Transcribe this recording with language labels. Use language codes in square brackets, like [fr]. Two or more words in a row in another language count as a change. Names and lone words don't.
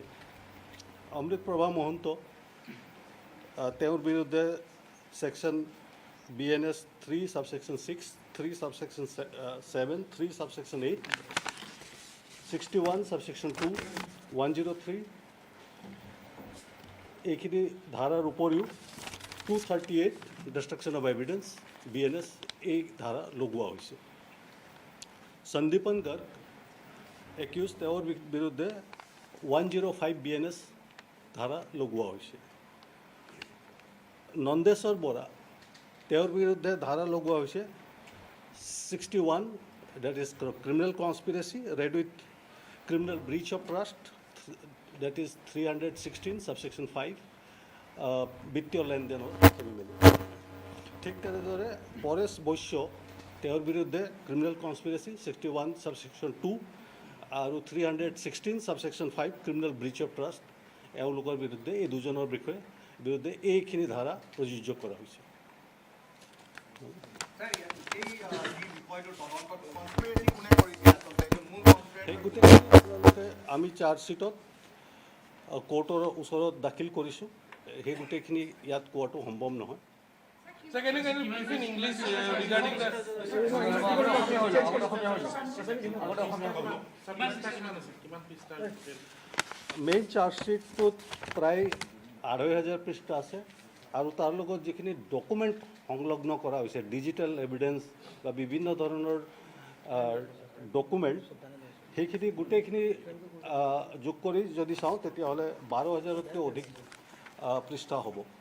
[as] অমৃত প্ৰভা মহন্ত, তেওঁৰ বিৰুদ্ধে সেকশন BNS 3 সাবসেকশন 6, 3 সাবসেকশন 7, 3 সাবসেকশন 8, 61 সাবসেকশন 2, 103 এইখিনি ধাৰাৰ উপৰিও 238 [en] destruction of evidence [as] BNS এই ধাৰা লগোৱা হৈছে। সন্দীপন গৰ্গ একিউজ, তেওঁৰ বিৰুদ্ধে 105 BNS ধাৰা লগোৱা হৈছে। নন্দেশ্বৰ বৰা, তেওঁৰ বিৰুদ্ধে ধাৰা লগোৱা হৈছে 61, [en] that is criminal conspiracy read with criminal breach of trust, that is 316 subsection 5 [as] বিত্তীয় লেনদেনৰ খেলি মেলি। ঠিক তেনেদৰে পৰেশ বৈশ্য, তেওঁৰ বিৰুদ্ধে [en] criminal conspiracy [as] 61 সাবসেকশন 2 আৰু 316 সাবসেকশন 5 [en] criminal breach of trust [as] এওঁলোকৰ বিৰুদ্ধে এই দুজনৰ বিৰুদ্ধে এইখিনি ধাৰা প্ৰযোজ্য কৰা হৈছে। সেই গোটেইখিনি আপোনালোকে আমি চাৰ্জশ্বিটত কোৰ্টৰ ওচৰত দাখিল কৰিছোঁ। সেই গোটেইখিনি ইয়াত কোৱাটো সম্ভৱ নহয়। [en] Sir, can you brief in English regarding the main chargesheet [as] প্ৰায় 2500 পৃষ্ঠা আছে আৰু তাৰ লগত যিখিনি ডকুমেণ্ট সংলগ্ন কৰা হৈছে, [en] digital evidence [as] বা বিভিন্ন ধৰণৰ ডকুমেণ্ট, সেইখিনি গোটেইখিনি যোগ কৰি যদি চাওঁ তেতিয়াহ'লে 12000তকৈ অধিক পৃষ্ঠা হ'ব।